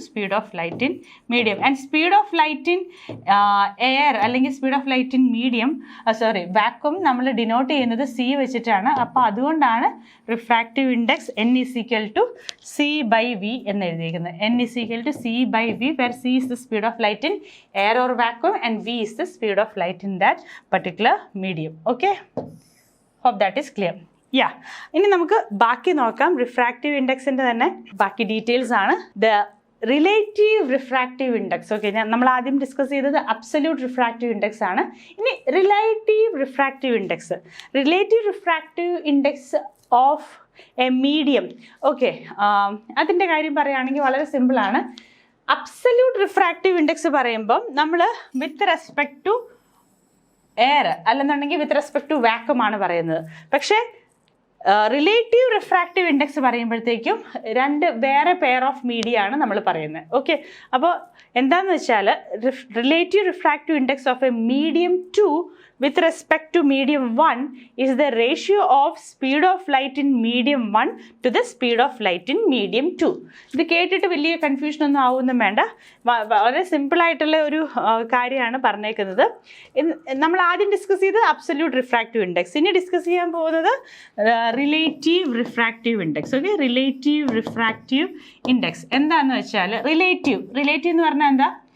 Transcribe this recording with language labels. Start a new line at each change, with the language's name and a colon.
English: Speed of light in medium. And speed of light in air അല്ലെങ്കിൽ speed of light in medium vacuum
Malayalam: നമ്മൾ denote ചെയ്യുന്നത് C വെച്ചിട്ടാണ്. അപ്പോൾ അതുകൊണ്ടാണ് refractive index n=c/v എന്ന് എഴുതിയിരിക്കുന്നത്.
English: n=c/v, where c is the speed of light in air or vacuum and v is the speed of light in that particular medium. Okay, hope that is clear.
Malayalam: ഇനി നമുക്ക് ബാക്കി നോക്കാം. Refractive ഇൻഡെക്സിൻ്റെ തന്നെ ബാക്കി details ആണ്. The relative refractive index. Okay, നമ്മൾ ആദ്യം discuss ചെയ്തത് അബ്സല്യൂട്ട് റിഫ്രാക്റ്റീവ് ഇൻഡെക്സ് ആണ്.
English: ഇനി relative refractive index. Relative refractive index of a medium.
Malayalam: Okay, അതിൻ്റെ കാര്യം പറയുകയാണെങ്കിൽ വളരെ സിമ്പിളാണ്. അബ്സല്യൂട്ട് റിഫ്രാക്റ്റീവ് ഇൻഡെക്സ് പറയുമ്പം നമ്മൾ വിത്ത് റെസ്പെക്ട് ടു എയർ അല്ലെന്നുണ്ടെങ്കിൽ വിത്ത് റെസ്പെക്ട് ടു വാക്വം ആണ് പറയുന്നത്. പക്ഷേ റിലേറ്റീവ് റിഫ്രാക്റ്റീവ് ഇൻഡെക്സ് പറയുമ്പോഴത്തേക്കും രണ്ട് വേറെ പെയർ ഓഫ് മീഡിയ ആണ് നമ്മൾ പറയുന്നത്.
English: okay,
Malayalam: അപ്പോൾ എന്താണെന്ന് വെച്ചാൽ
English: Relative refractive index of a medium 2 with respect to medium 1 is the ratio of speed of light in medium 1 to the speed of light in medium 2.
Malayalam: ഇത് കേട്ടിട്ട് വലിയ കൺഫ്യൂഷൻ ഒന്നും ആവുമെന്നും വേണ്ട. വളരെ സിമ്പിളായിട്ടുള്ള ഒരു കാര്യമാണ് പറഞ്ഞേക്കുന്നത്. നമ്മൾ ആദ്യം ഡിസ്കസ് ചെയ്തത് അബ്സല്യൂട്ട് റിഫ്രാക്റ്റീവ് ഇൻഡെക്സ്. ഇനി ഡിസ്കസ് ചെയ്യാൻ പോകുന്നത് relative refractive index. Okay, relative refractive index എന്താണെന്ന് വെച്ചാൽ റിലേറ്റീവ് എന്ന് പറഞ്ഞാൽ എന്താ?